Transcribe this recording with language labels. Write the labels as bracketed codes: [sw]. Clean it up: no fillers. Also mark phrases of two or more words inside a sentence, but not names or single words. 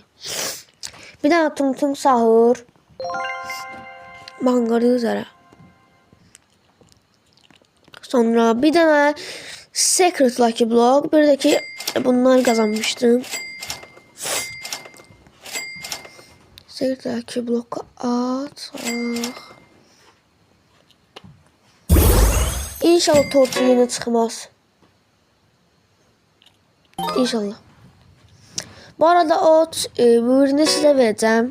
[az] Bir dənə tum sahur. [tr] Bakın gördüyünüz üzere. [az] Sonra bir dənə Secret Lucky Block. [tr] Bir də ki bunları kazanmıştım. [az] Secret Lucky Block'u ataq. [tr] İnşallah tortu yine çıkmaz. İnşallah. Bu arada o bu ürünü size vereceğim.